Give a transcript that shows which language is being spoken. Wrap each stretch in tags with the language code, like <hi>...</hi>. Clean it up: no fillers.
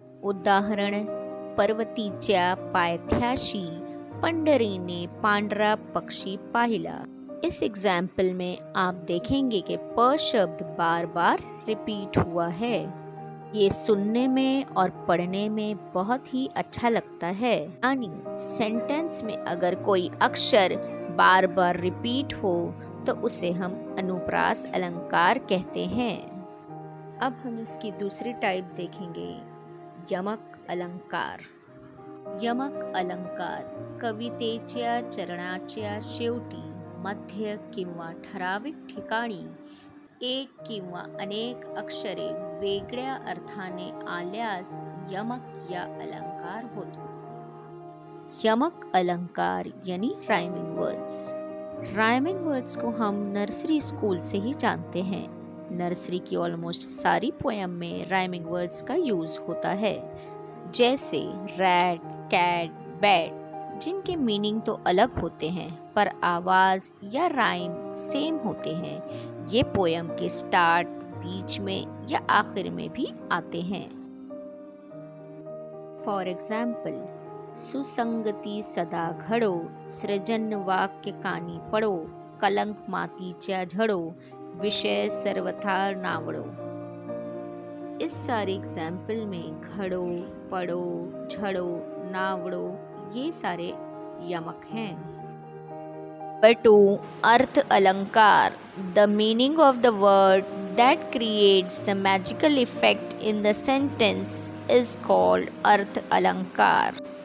<mr>उदाहरण, पर्वतीच्या पायथ्याशी पंढरीने पांढरा पक्षी पाहिला।</mr> <hi>इस एग्जाम्पल में आप देखेंगे कि प शब्द बार बार रिपीट हुआ है। ये सुनने में और पढ़ने में बहुत ही अच्छा लगता है। यानी सेंटेंस में अगर कोई अक्षर बार बार रिपीट हो तो उसे हम अनुप्रास अलंकार कहते हैं। अब हम इसकी दूसरी टाइप देखेंगे, यमक अलंकार।</hi> <mr>यमक अलंकार कवितेच्या चरणाच्या शेवटी मध्य किंवा ठराविक ठिकाणी एक किंवा अनेक अक्षरे वेगळ्या अर्थाने आल्यास यमक या अलंकार होतो।</mr> <hi>यमक अलंकार यानी राइमिंग वर्ड्स। राइमिंग वर्ड्स को हम नर्सरी स्कूल से ही जानते हैं। नर्सरी की ऑलमोस्ट सारी पोएम में राइमिंग वर्ड्स का यूज होता है, जैसे रैट, कैट, बैट, जिनके मीनिंग तो अलग होते हैं पर आवाज या राइम सेम होते हैं। ये पोएम के स्टार्ट, बीच में या आखिर में भी आते हैं।</hi> <mr>फॉर एग्जाम्पल, सुसंगती सदा घडो, सृजन वाक्य कानी पडो, कलंक मातीच्या झडो, विषय सर्वथा नावडो।</mr> <hi>इस सारे एग्जाम्पल में घड़ो, पढ़ो, झड़ो, नावड़ो ये सारे यमक हैं। नंबर 2 अर्थ अलंकार।</hi> <en>the meaning of the word that creates the magical effect in the sentence is called</en> <hi>अर्थ अलंकार।</hi>